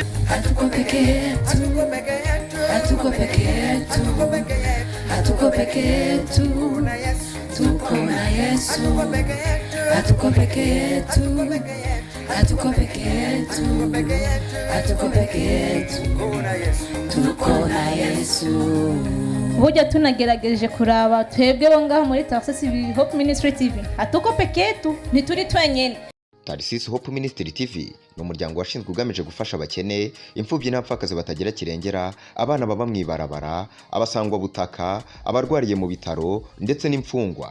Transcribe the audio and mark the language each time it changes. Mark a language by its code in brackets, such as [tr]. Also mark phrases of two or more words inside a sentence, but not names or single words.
[sw] hatuko peke yetu, hatuko peke yetu, hatuko peke yetu, tuko na Yesu. Hatuko peke yetu, hatuko peke yetu, hatuko peke yetu, tuko na Yesu. [rn] Burya tunagerageje kuraba twebwe bo ngaho muri Tarsis Hope Ministry TV, [sw] hatuko peke yetu, [rn] ntituri twenyene. Tarsis Hope Ministry TV ni umuryango washinzwe ugamije gufasha abakene, imfubyi n'abapfakazi batagira kirengera, abana baba mwibarabara, abasangwa butaka, abarwariye mu bitaro ndetse n'imfungwa.